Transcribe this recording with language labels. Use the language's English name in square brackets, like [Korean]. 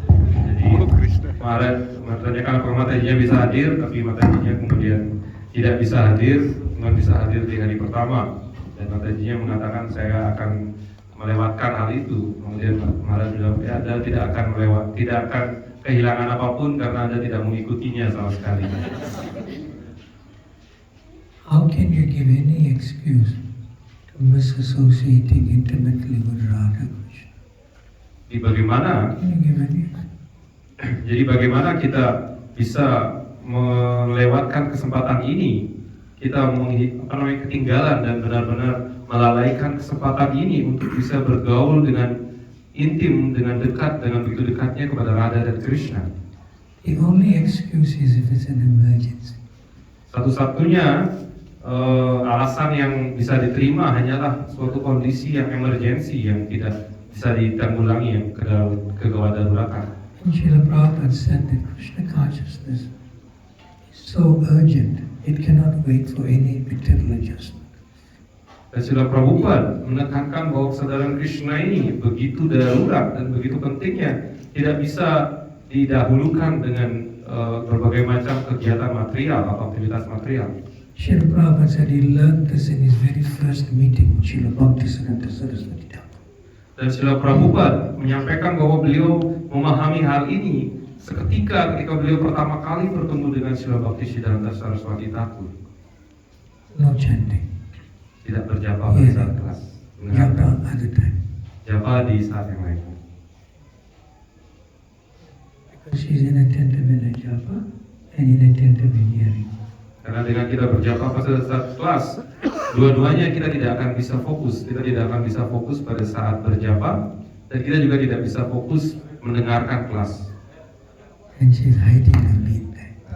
[Indonesian] Jadi Maharaj menanyakan apakah Matajinya bisa hadir, tapi Matajinya kemudian tidak bisa hadir, cuma bisa hadir di hari pertama. Dan Matajinya mengatakan saya akan melewatkan hal itu. Kemudian Maharaj bilang ya, Anda tidak akan kehilangan apapun karena Anda tidak mengikutinya sama sekali. [English] How can you give any excuse to misassociating intimately with Radha Krishna? [Indonesian] Jadi bagaimana? [English] Can you give any? [Indonesian] Jadi bagaimana kita bisa melewatkan kesempatan ini? Kita ketinggalan dan benar-benar melalaikan kesempatan ini untuk bisa bergaul dengan intim, dengan dekat, dengan begitu dekatnya kepada Radha dan Krishna. [English] The only excuse is if it's an emergency. [Indonesian] Satu-satunya alasan yang bisa diterima hanyalah suatu kondisi yang emergensi yang tidak bisa ditanggulangi, yang kegawat daruratan. [English] And Srila Prabhupada said that Krishna consciousness is so urgent, it cannot wait for any material adjustment. [Indonesian] Dan Srila Prabhupada menekankan bahwa kesadaran Krishna ini begitu darurat dan begitu pentingnya, tidak bisa didahulukan dengan berbagai macam kegiatan material atau aktivitas material. [English] Srila Prabhupada said he learned this in his very first meeting with Srila Bhaktisiddhanta Saraswati Thakur. [Indonesian] Dan Srila Prabhupada menyampaikan bahwa beliau memahami hal ini seketika ketika beliau pertama kali bertemu dengan Srila Bhaktisiddhanta Saraswati Thakur. [English] No chanting. [Indonesian] Tidak berjapa pada saat kelas. [English] Japa other time. [Indonesian] Japa di saat yang lain. [English] Because she's inattentive in her japa and inattentive in hearing. [Indonesian] Karena dengan kita berjapa pada saat kelas, dua-duanya kita tidak akan bisa fokus. Kita tidak akan bisa fokus pada saat berjapa, dan kita juga tidak bisa fokus mendengarkan kelas. [English] And she's hiding her bead bag.